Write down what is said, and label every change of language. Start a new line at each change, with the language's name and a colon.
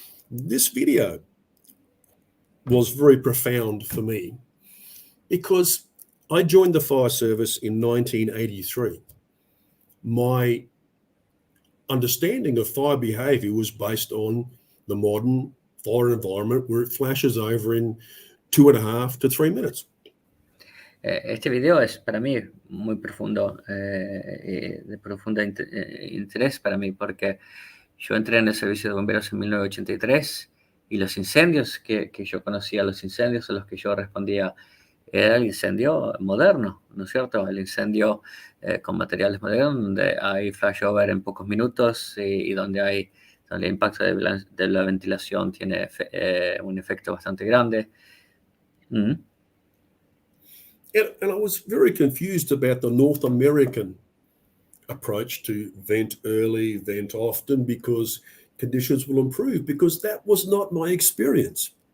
English: This video was very profound for me because I joined the fire service in 1983. My understanding of fire behavior was based on the modern fire environment where it flashes over in 2.5 to 3 minutes.
Spanish: Este video es para mí muy profundo, de profundo interés para mí, porque yo entré en el servicio de bomberos en 1983 y los incendios que yo conocía, los incendios a los que yo respondía, era el incendio moderno, ¿no es cierto? El incendio con materiales modernos, donde hay flashover en pocos minutos y donde el impacto de la ventilación tiene un efecto bastante grande. Mm-hmm.
English: And I was very confused about the North American approach to vent early, vent often, because conditions will improve, because that was not my experience.